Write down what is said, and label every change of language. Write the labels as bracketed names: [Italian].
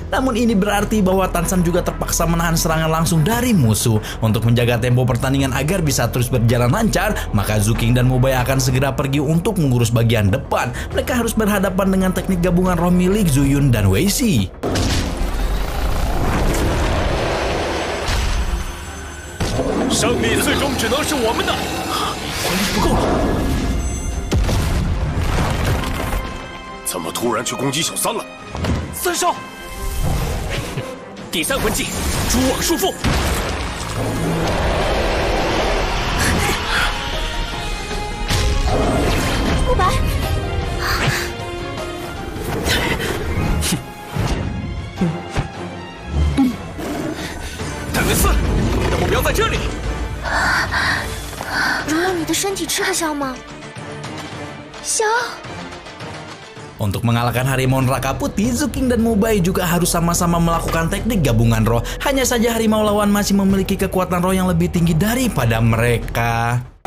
[Indonesian] Namun ini berarti bahwa Tansan juga terpaksa menahan serangan langsung dari musuh. Untuk menjaga tempo pertandingan agar bisa terus berjalan lancar, maka Zuking dan Mubai akan segera pergi untuk mengurus bagian depan. Mereka harus berhadapan dengan teknik gabungan roh milik Zuyun dan Weishi. [Chinese] 胜利最终只能是我们的。魂力不够了，怎么突然去攻击小三了？三少，第三魂技，蛛网束缚。慕白，戴维斯，你的目标在这里。容了你的身体吃得消吗？消。 [Indonesian] Untuk mengalahkan harimau neraka putih, Zuking dan Mubai juga harus sama-sama melakukan teknik gabungan roh. Hanya saja harimau lawan masih memiliki kekuatan roh yang lebih tinggi daripada mereka.